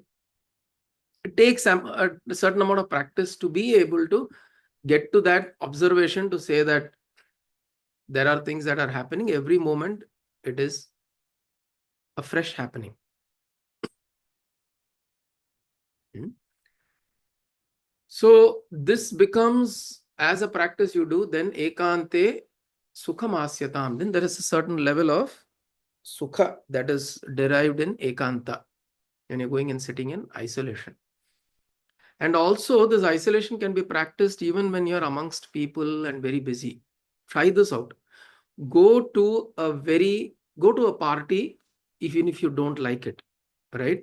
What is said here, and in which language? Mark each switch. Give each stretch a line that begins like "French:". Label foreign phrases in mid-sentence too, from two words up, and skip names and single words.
English: It takes a certain amount of practice to be able to get to that observation, to say that there are things that are happening every moment. It is a fresh happening. So this becomes, as a practice you do, then
Sanskrit: ekante sukham asyatam.
English: Then there is a certain level of sukha that is derived in ekanta. when you're going and sitting in isolation. And also this isolation can be practiced even when you're amongst people and very busy. Try this out. Go to a party even if you don't like it, right?